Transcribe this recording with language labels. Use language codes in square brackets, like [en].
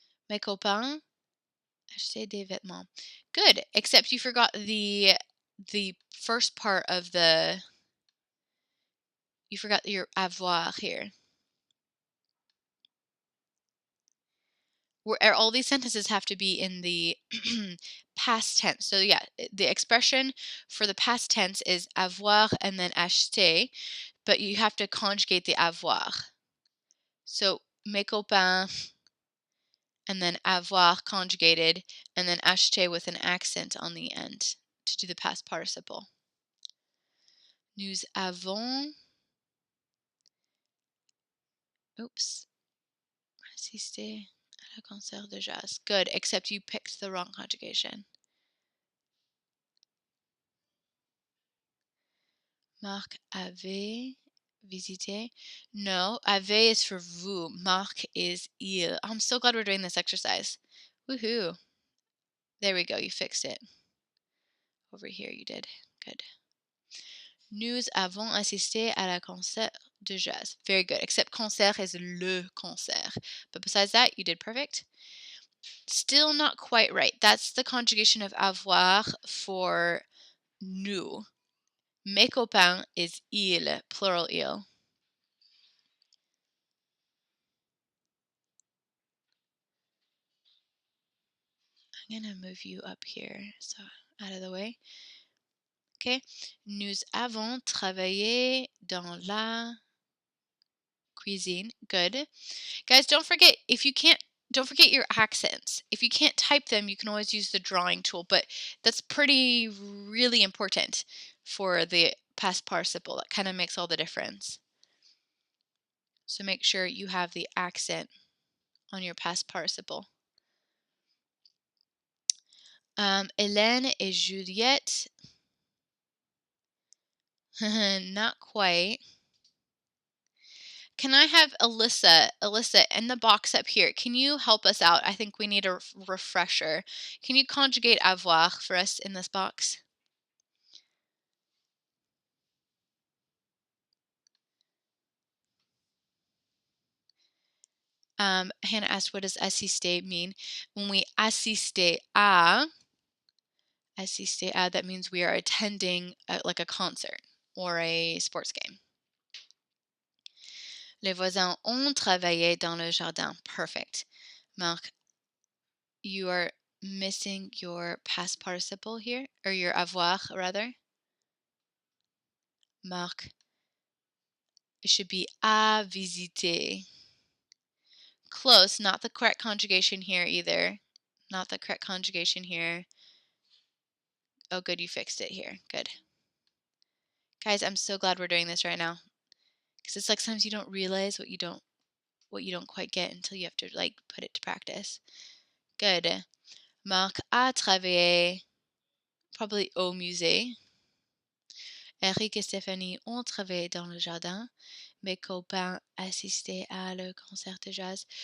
[fr] Mes copains achetaient des vêtements. [en] Good, except you forgot the first part of you forgot your avoir here. Where all these sentences have to be in the past tense. So yeah, the expression for the past tense is avoir and then acheter, but you have to conjugate the avoir. So [fr] mes copains [en] and then avoir conjugated and then acheter with an accent on the end to do the past participle. [fr] Nous avons assisté à la concert de jazz. [en] Good, except you picked the wrong conjugation. [fr] Marc avait visité. [en] No, avait is for vous. Marc is il. I'm so glad we're doing this exercise. Woohoo. There we go. You fixed it. Over here you did. Good. [fr] Nous avons assisté à la concert de jazz. [en] Very good. Except concert is [fr] le concert. [en] But besides that, you did perfect. Still not quite right. That's the conjugation of avoir for nous. [fr] Mes copains [en] is il, plural il. I'm going to move you up here, so out of the way. Okay. [fr] Nous avons travaillé dans la cuisine. [en] Good. Guys, don't forget don't forget your accents. If you can't type them, you can always use the drawing tool, but that's really important for the past participle. That kind of makes all the difference. So make sure you have the accent on your past participle. [fr] Hélène et Juliette. [en] Not quite. Can I have Alyssa? Alyssa, in the box up here, can you help us out? I think we need a refresher. Can you conjugate avoir for us in this box? Hannah asked, what does assister mean? When we assister à, that means we are attending like a concert or a sports game. [fr] Les voisins ont travaillé dans le jardin. [en] Perfect. Marc, you are missing your past participle here, or your avoir, rather. Marc, it should be [fr] à visiter. [en] Close, not the correct conjugation here either. Not the correct conjugation here. Oh, good, you fixed it here. Good. Guys, I'm so glad we're doing this right now. Because it's like sometimes you don't realize what you don't quite get until you have to like put it to practice. Good. [fr] Marc a travaillé probably au musée. Eric et Stéphanie ont travaillé dans le jardin. Mes copains assistaient à le concert de jazz.